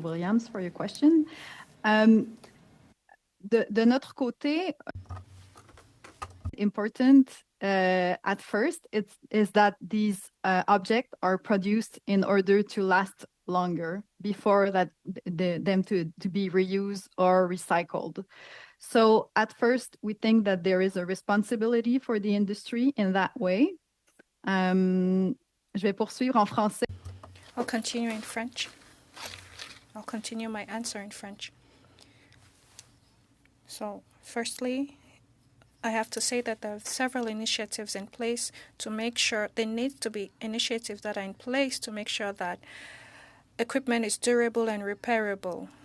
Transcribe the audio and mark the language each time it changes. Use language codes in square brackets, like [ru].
[en] Williams, for your question. [fr] De notre côté, [en] important at first is that these objects are produced in order to last longer before them to be reused or recycled. So at first, we think that there is a responsibility for the industry in that way. [fr] Je vais poursuivre en français. [en] I'll continue in French. I'll continue my answer in French. So, firstly, I have to say that there are several initiatives in place to make sure there need to be initiatives that are in place to make sure that equipment is durable and repairable.